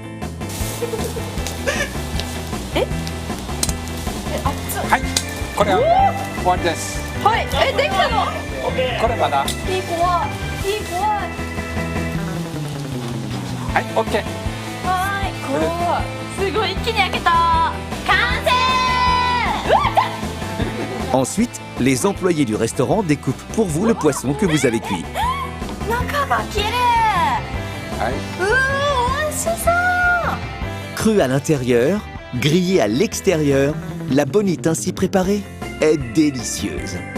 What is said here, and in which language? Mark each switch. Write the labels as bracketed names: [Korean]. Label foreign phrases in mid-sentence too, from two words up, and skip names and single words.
[Japanese] はい、これは終わりです。はい、できたの？これまだ。いい怖い、いい怖い。はい、オッケー。はい、怖い。すごい一気に焼けた。完成。 [French] Ensuite, les employés du restaurant découpent pour vous le poisson que vous avez cuit. Cru à l'intérieur, grillé à l'extérieur, la bonite ainsi préparée est délicieuse.